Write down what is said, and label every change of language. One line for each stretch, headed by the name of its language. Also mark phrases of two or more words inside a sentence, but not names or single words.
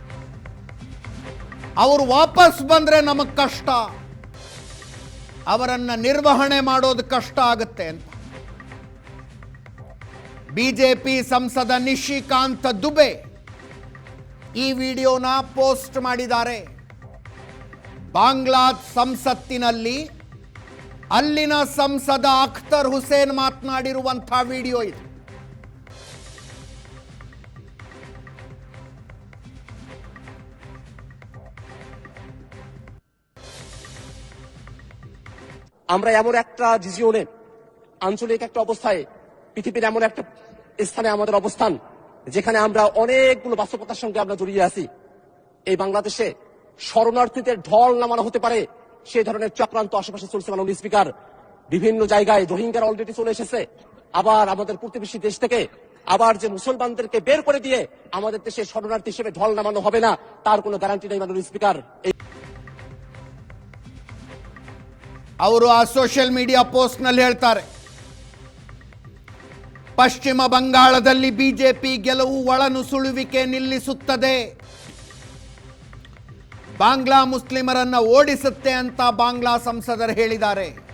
Kannada: ಅವರು ವಾಪಸ್ ಬಂದ್ರೆ ನಮಗೆ ಕಷ್ಟ, ಅವರನ್ನ ನಿರ್ವಹಣೆ ಮಾಡೋದು ಕಷ್ಟ ಆಗುತ್ತೆ ಅಂತ ಬಿಜೆಪಿ ಸಂಸದ ನಿಶಿಕಾಂತ್ ದುಬೆ ಈ ವಿಡಿಯೋನ ಪೋಸ್ಟ್ ಮಾಡಿದ್ದಾರೆ. ಬಾಂಗ್ಲಾ ಸಂಸತ್ತಿನಲ್ಲಿ ಅಲ್ಲಿನ ಸಂಸದ ಅಖ್ತರ್ ಹುಸೇನ್ ಮಾತನಾಡಿರುವಂತಹ ವಿಡಿಯೋ ಇದು.
Bangla: আমরা এমন একটা রিজিয়নে আঞ্চলিক একটা অবস্থায় পৃথিবীর এমন একটা স্থানে আমাদের অবস্থান যেখানে আমরা অনেকগুলো বাস্তবতার সঙ্গে আমরা জড়িয়ে আছি। এই বাংলাদেশে শরণার্থীদের ঢল নামানো হতে পারে সে ধরনের চক্রান্ত আশেপাশে চলছে মাননীয় স্পিকার। বিভিন্ন জায়গায় রোহিঙ্গারা অলরেডি চলে এসেছে, আবার আমাদের প্রতিবেশী দেশ থেকে আবার যে মুসলমানদেরকে বের করে দিয়ে আমাদের দেশে শরণার্থী হিসেবে ঢল নামানো হবে না তার কোনো গ্যারান্টি নেই মাননীয় স্পিকার।
Kannada: ಅವರು ಆ ಸೋಷಿಯಲ್ ಮೀಡಿಯಾ ಪೋಸ್ಟ್ನಲ್ಲಿ ಹೇಳ್ತಾರೆ, ಪಶ್ಚಿಮ ಬಂಗಾಳದಲ್ಲಿ ಬಿಜೆಪಿ ಗೆಲುವು ಒಳನುಸುಳುವಿಕೆ ನಿಲ್ಲಿಸುತ್ತದೆ, ಬಾಂಗ್ಲಾ ಮುಸ್ಲಿಮರನ್ನ ಓಡಿಸುತ್ತೆ ಅಂತ ಬಾಂಗ್ಲಾ ಸಂಸದರು ಹೇಳಿದ್ದಾರೆ.